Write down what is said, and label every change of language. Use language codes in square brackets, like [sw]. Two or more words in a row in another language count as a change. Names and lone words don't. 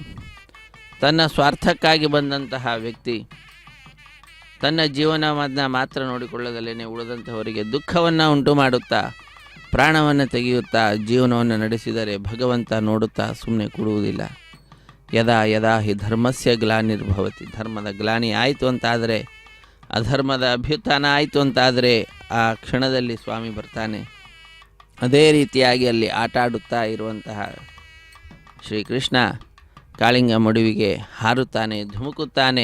[kn] ತನ್ನ ಸ್ವಾರ್ಥಕ್ಕಾಗಿ ಬಂದಂತಹ ವ್ಯಕ್ತಿ ತನ್ನ ಜೀವನವನ್ನು ಮಾತ್ರ ನೋಡಿಕೊಳ್ಳದಲ್ಲೇ ಉಳಿದಂಥವರಿಗೆ ದುಃಖವನ್ನು ಉಂಟು ಮಾಡುತ್ತಾ ಪ್ರಾಣವನ್ನು ತೆಗೆಯುತ್ತಾ ಜೀವನವನ್ನು ನಡೆಸಿದರೆ ಭಗವಂತ ನೋಡುತ್ತಾ ಸುಮ್ಮನೆ ಕೊಡುವುದಿಲ್ಲ. [sa] ಯದಾ ಯದಾ ಹಿ ಧರ್ಮಸ್ಯ ಗ್ಲಾನಿರ್ಭವತಿ, [kn] ಧರ್ಮದ ಗ್ಲಾನಿ ಆಯಿತು ಅಂತಾದರೆ, ಅಧರ್ಮದ ಅಭ್ಯುತ್ಥಾನ ಆಯಿತು ಅಂತಾದರೆ ಆ ಕ್ಷಣದಲ್ಲಿ ಸ್ವಾಮಿ ಬರ್ತಾನೆ. ಅದೇ ರೀತಿಯಾಗಿ ಅಲ್ಲಿ ಆಟ ಆಡುತ್ತಾ ಇರುವಂತಹ ಶ್ರೀಕೃಷ್ಣ ಕಾಳಿಂಗ ಮಡುವಿಗೆ ಹಾರುತ್ತಾನೆ, ಧುಮುಕುತ್ತಾನೆ.